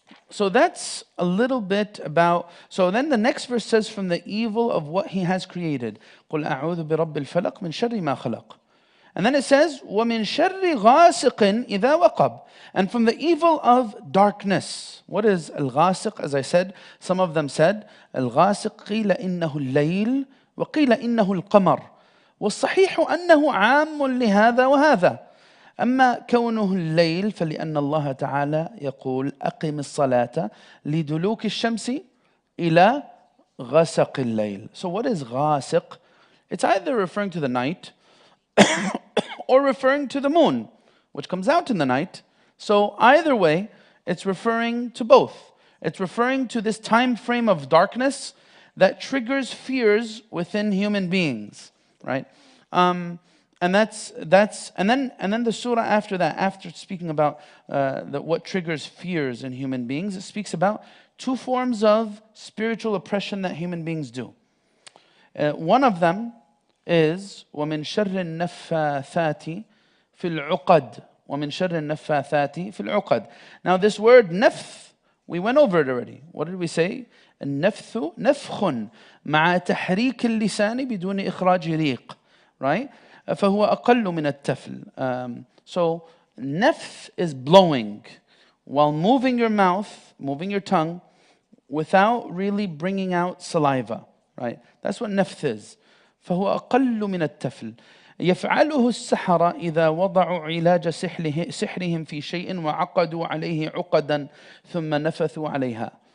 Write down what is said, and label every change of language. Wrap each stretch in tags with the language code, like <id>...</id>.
<en>So that's a little bit about. So then the next verse says, from the evil of what He has created.</en> <ar>قُلْ أَعُوذُ بِرَبِّ الْفَلَقِ مِنْ شَرِّ مَا خَلَقَ.</ar> <en>And then it says,</en> <ar>وَمِنْ شَرِّ غَاسِقٍ إِذَا وَقَبْ.</ar> <en>And from the evil of darkness. What is al-ghasiq? As I said, some of them said, al-ghasiq</en> <ar>قِيلَ إِنَّهُ اللَّيْلِ وَقِيلَ إِنَّهُ الْقَمَرِ وَالصَّحِيحُ أَنَّهُ عَامٌ لِهَذَا وَهَذَا. أما كونه الليل فلأن الله تعالى يقول أقم الصلاة لدلوك الشمس إلى غسق الليل.</ar> <en>So what is غاسق? It's either referring to the night or referring to the moon, which comes out in the night. So either way, it's referring to both. It's referring to this time frame of darkness that triggers fears within human beings, right? And then the surah after that, after speaking about what triggers fears in human beings, it speaks about two forms of spiritual oppression that human beings do. One of them is</en> <ar>وَمِن شَرِّ النَّفَّاثَاتِ فِي الْعُقَدِ وَمِن شَرِّ النَّفَّاثَاتِ فِي الْعُقَدِ.</ar> <en>Now this word nafth, we went over it already. What did we say?</en> <ar>النفث نفخ مع تحريك اللسان بدون إخراج ريق, right? فهو أقل من التفل.</ar> <en>So nafth is blowing while moving your mouth, moving your tongue, without really bringing out saliva, right? That's what nafth is.</en> <ar>فهو أقل من التفل. يفعله السحرة إذا وضعوا علاج سحرهم في شيء وعقدوا عليه عقدا ثم نفثوا عليها.</ar>